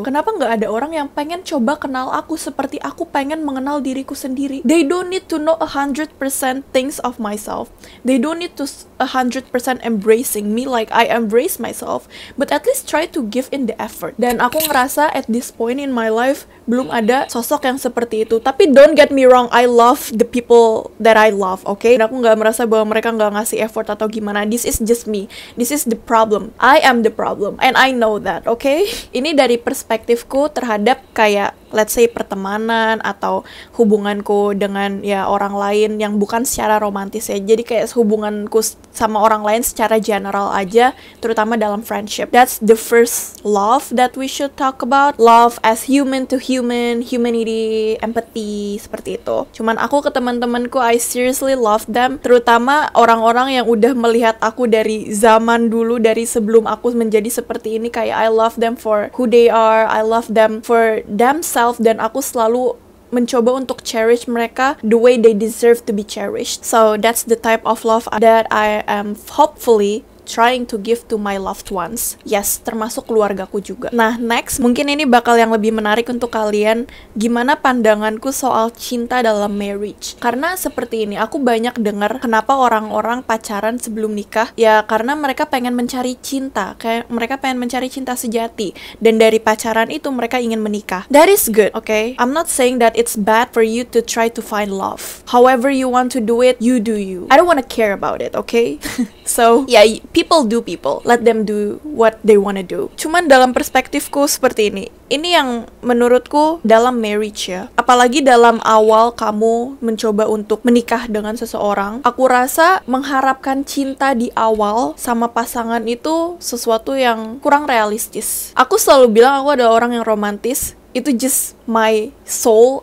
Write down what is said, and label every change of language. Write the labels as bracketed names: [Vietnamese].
[Indonesian] Kenapa nggak ada orang yang pengen coba kenal aku seperti aku pengen mengenal diriku sendiri? [English] They don't need to know 100% things of myself. They don't need to 100% embracing me like I embrace myself. But at least try to give in the effort. [Indonesian] Dan aku ngerasa [English] at this point in my life [Indonesian] belum ada sosok yang seperti itu. [English] Tapi don't get me wrong, I love the people that I love, okay? [Indonesian] Dan aku nggak merasa bahwa mereka nggak ngasih effort atau gimana. [English] This is just me. This is the problem. I am the problem, and I know that, okay? [Indonesian] Ini dari perspektifku terhadap kayak [English] let's say [Indonesian] pertemanan atau hubunganku dengan ya orang lain yang bukan secara romantis ya. Jadi kayak hubunganku sama orang lain secara general aja, terutama dalam friendship. [English] That's the first love that we should talk about. Love as human to human, humanity, empathy, [Indonesian] seperti itu. Cuman aku ke teman-temanku, [English] I seriously love them, [Indonesian] terutama orang-orang yang udah melihat aku dari zaman dulu, dari sebelum aku menjadi seperti ini. [English] Kayak I love them for who they are, I love them for themselves, [Indonesian] dan aku selalu mencoba untuk [English] cherish mereka the way they deserve to be cherished. So that's the type of love that I am hopefully trying to give to my loved ones. [Indonesian] Yes, termasuk keluargaku juga. Nah, next, mungkin ini bakal yang lebih menarik untuk kalian, gimana pandanganku soal cinta dalam marriage. Karena seperti ini, aku banyak dengar kenapa orang-orang pacaran sebelum nikah, ya karena mereka pengen mencari cinta, kayak mereka pengen mencari cinta sejati, dan dari pacaran itu mereka ingin menikah. [English] That is good, okay? I'm not saying that it's bad for you to try to find love. However you want to do it, you do you. I don't wanna care about it, okay? So, yeah, people do people. Let them do what they wanna do. [Indonesian] Cuman dalam perspektifku seperti ini. Ini yang menurutku dalam marriage ya. Apalagi dalam awal kamu mencoba untuk menikah dengan seseorang. Aku rasa mengharapkan cinta di awal sama pasangan itu sesuatu yang kurang realistis. Aku selalu bilang aku adalah orang yang romantis. Itu [English] just my soul.